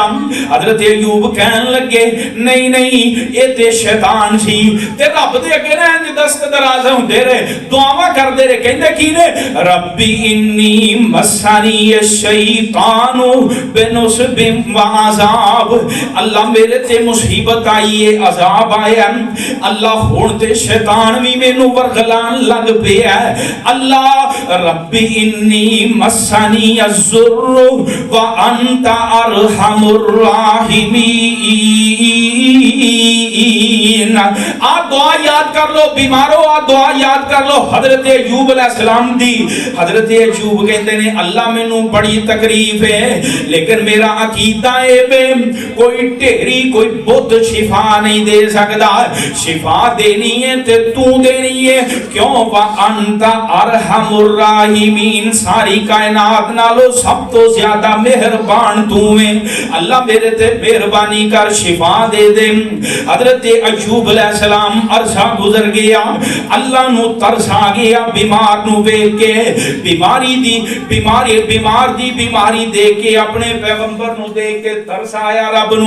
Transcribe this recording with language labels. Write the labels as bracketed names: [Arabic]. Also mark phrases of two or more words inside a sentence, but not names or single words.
[Punjabi] ਹਜ਼ਰਤ ਅੱਯੂਬ ਕਹਿਣ ਲੱਗੇ ਨਹੀਂ ਨਹੀਂ ਯੇ ਤੇ ਸ਼ੈਤਾਨ ਸੀ, ਤੇ ਰੱਬ ਦੇ ਅੱਗੇ ਨਾ ਇੰਜ ਦਸਤ ਦਰਾਜ਼ ਹੁੰਦੇ ਰਹੇ, ਦੁਆਵਾਂ ਕਰਦੇ ਰਹੇ, ਕਹਿੰਦੇ ਕੀ ਨੇ [Arabic] رب إني مسني الشيطان بنصب و عذاب, [Punjabi] ਅੱਲਾਹ ਮੇਰੇ ਤੇ ਮੁਸੀਬਤ ਆਈ ਹੈ, ਅਜ਼ਾਬ ਆਇਆ, ਅੱਲਾਹ ਹੁਣ ਤੇ ਸ਼ੈਤਾਨ ਭੀ ਮੈਨੂੰ ਵਰਗਲਾਣ ਲੱਗ ਪਿਆ। [Arabic] الله ربي إني مسني الضر و أنت أرحم الراحمين. [Punjabi] ਆ ਦੁਆ ਯਾਦ ਕਰ ਲੋ ਬੀਮਾਰੋ, ਆ ਦੁਆ ਯਾਦ ਕਰ ਲੋ ਹਜ਼ਰਤ ਅੱਯੂਬ ਅਲੈਹਿੱਸਲਾਮ ਦੀ। ਹਜ਼ਰਤ ਅੱਯੂਬ ਕਹਿੰਦੇ ਨੇ ਅੱਲਾਹ ਮੈਨੂੰ ਬੜੀ ਤਕਲੀਫ਼ ਹੈ, ਲੇਕਿਨ ਮੇਰਾ ਅਕੀਦਾ ਹੈ ਵੇ ਕੋਈ ਢੇਰੀ ਕੋਈ ਬੁੱਤ ਸ਼ਿਫ਼ਾ ਨਹੀਂ ਦੇ ਸਕਦਾ, ਸ਼ਿਫ਼ਾ ਦੇਣੀ ਹੈ ਤੇ ਤੂੰ ਦੇਣੀ ਹੈ। [Arabic] क्यों و أنت أرحم الراحمين, [Punjabi] ਸਾਰੀ ਕਾਇਨਾਤ ਨਾਲੋਂ ਸਭ ਤੋ ਜ਼ਿਆਦਾ ਮਿਹਰਬਾਨ ਤੂੰ ਹੈ, ਅੱਲਾਹ ਮੇਰੇ ਤੇ ਮਿਹਰਬਾਨੀ ਕਰ ਸ਼ਿਫ਼ਾ ਦੇ ਦੇ। ਹਜ਼ਰਤ ਅੱਯੂਬ ਅਲੈਹਿੱਸਲਾਮ ਅਰਸਾ ਗੁਜ਼ਰ ਗਿਆ, ਅੱਲਾਹ ਨੂੰ ਤਰਸ ਆ ਗਿਆ ਬੀਮਾਰ ਨੂੰ ਦੇਖ ਕੇ, ਬੀਮਾਰੀ ਦੀ ਬੀਮਾਰੀ ਬੀਮਾਰ ਦੀ ਬੀਮਾਰੀ ਦੇਖ ਕੇ ਅਪਣੇ ਪੈਗ਼ੰਬਰ ਨੂੰ ਦੇਖ ਕੇ ਤਰਸ ਆਇਆ ਰੱਬ ਨੂੰ।